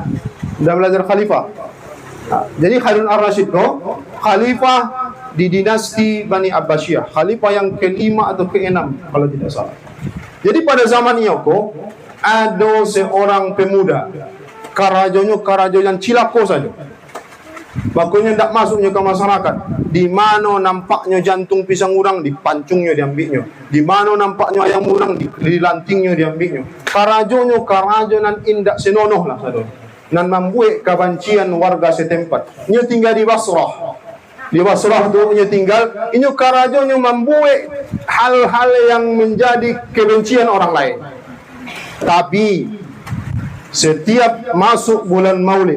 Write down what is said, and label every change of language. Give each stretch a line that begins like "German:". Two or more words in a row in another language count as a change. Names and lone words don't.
Indonesian: Sudah belajar khalifah. Jadi Harun ar-Rasyid itu khalifah di dinasti Bani Abbasiyah, khalifah yang ke-5 atau ke-6 kalau tidak salah. Jadi pada zaman Iyoko ada seorang pemuda,
Minangkabau: karajo yang cilako saja.
Indonesian: Makanya tidak masuknya ke masyarakat. Di mana nampaknya jantung pisang urang, dipancungnya, diambilnya. Di mana nampaknya ayam urang, dilantingnya, diambilnya.
Minangkabau: Karajo nan indak senonoh lah saja.
Indonesian: Dan membuat kebencian warga setempat. Ia tinggal di Basrah. Di Basrah tu ia tinggal. Ini karajo membuat hal-hal yang menjadi kebencian orang lain. Tapi setiap masuk bulan Maulid.